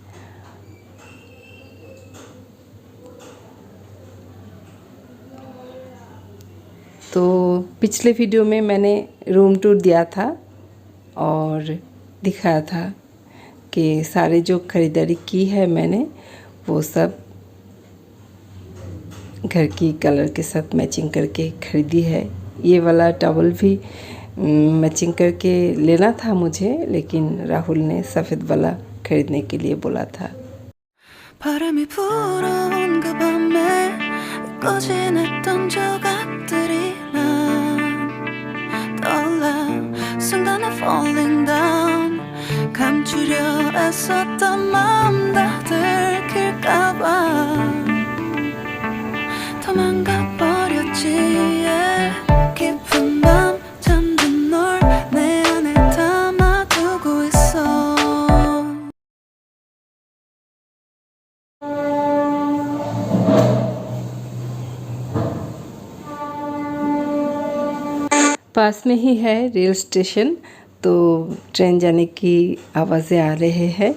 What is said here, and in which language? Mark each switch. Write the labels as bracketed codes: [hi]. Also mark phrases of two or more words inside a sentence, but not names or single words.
[hi] तो पिछले वीडियो में मैंने रूम टूर दिया था और दिखाया था कि सारे जो ख़रीदारी की है मैंने, वो सब घर की कलर के साथ मैचिंग करके ख़रीदी है। ये वाला टॉवल भी मैचिंग करके लेना था मुझे, लेकिन राहुल ने सफ़ेद वाला ख़रीदने के लिए बोला था। [ko] 바람이 불어온 그 밤에 꺼진했던 조각들이 난 떠올라 순간에 [en] falling down [ko] 감추려 애썼던 마음 다 들킬까봐 도망가 버렸지 yeah. 깊은 밤 잠든 널 내 안에 담아두고 있어. [hi] पास में ही है रेल स्टेशन, तो ट्रेन जाने की आवाज़ें आ रहे हैं।